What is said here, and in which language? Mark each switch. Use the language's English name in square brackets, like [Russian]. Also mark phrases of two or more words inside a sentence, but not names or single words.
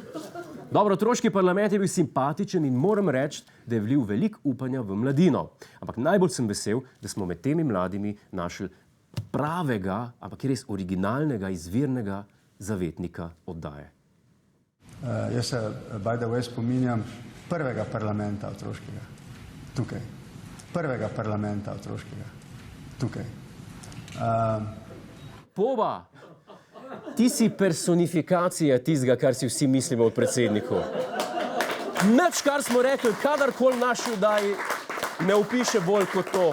[Slovenian] Dobro, otroški parlament je bil simpatičen in moram reči, da je vlil veliko upanja v mladino. Ampak najbolj sem vesel, da smo med temi mladimi našli pravega, ampak res originalnega, izvirnega zavetnika oddaje. Jaz se, [English] by the way, [Slovenian] spominjam prvega parlamenta otroškega. Tukaj. Prvega parlamenta otroškega. Tukaj. Poba! Ti si personifikacija tistega, kar si vsi mislimo o predsedniku. Nič, kar smo rekli, kadarkoli v naši oddaji ne opiše bolj kot to.